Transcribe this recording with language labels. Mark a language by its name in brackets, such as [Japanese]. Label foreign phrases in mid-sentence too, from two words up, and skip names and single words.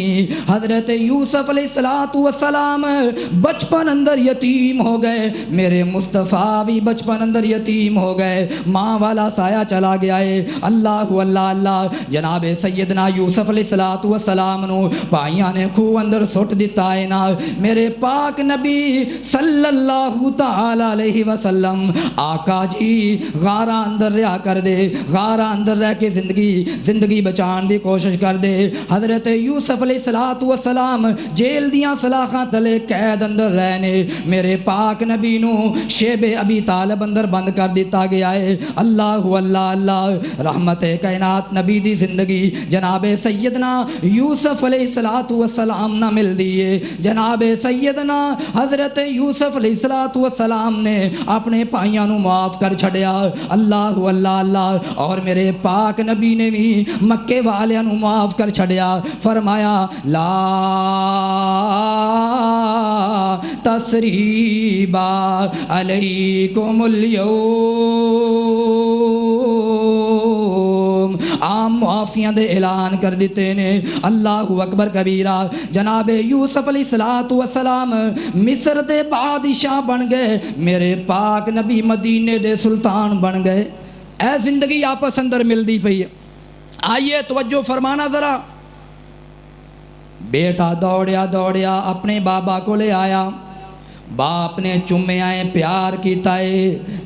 [Punjabi] حضرت یوسف [Arabic] عليه الصلاة والسلام [Punjabi] بچپن اندر یتیم ہو گئے، میرے مصطفیٰ بھی بچپن اندر یتیم ہو گئے، ماں والا سایہ چلا گیا ہے. اللہ اللہ اللہ. جناب سیدنا یوسف [Arabic] عليه الصلاة والسلام [Punjabi] نو بھائیاں نے کھوہ اندر سٹ دتا ہے نا. میرے پاک نبی [Arabic] صلى الله تعالى عليه وسلم [Punjabi] آقا جی غارا اندر رہا کر دے، غارا اندر رہ کے زندگی بچانے کی کوشش کر دے. حضرت یوسف [Arabic] عليه الصلاة والسلام [Punjabi] جیل دیاں سلاخاں تھلے قید اندر رہنے، میرے پاک نبی نو شعب ابی طالب اندر بند کر دتا گیا ہے. اللہ اللہ اللہ. رحمت کائنات نبی دی زندگی جناب سیدنا یوسف [Arabic] عليه الصلاة والسلام [Punjabi] نا مل دیئے. جناب سیدنا حضرت یوسف [Arabic] عليه الصلاة والسلام [Punjabi] نے اپنے بھائیوں نو معاف کر چھڈیا. اللہ اللہ اللہ. اور میرے پاک نبی نے بھی مکے والیاں نو معاف کر چھڈیا. [Arabic] फरमाया لا تثريب عليكم اليوم. [Punjabi] عام معافیاں دے اعلان کر دتے نے. [Arabic] الله أكبر كبيرا. [Punjabi] جناب یوسف [Arabic] عليه الصلاة والسلام [Punjabi] مصر دے بادشاہ بن گئے، میرے پاک نبی مدینے دے سلطان بن گئے. اے زندگی آپس اندر ملتی پئی ہے. [Urdu] آئیے توجہ فرمانا ذرا. [Punjabi] بیٹا دوڑیا دوڑیا اپنے بابا کو لے آیا، باپ نے چمے آئے، پیار کیتا ہے.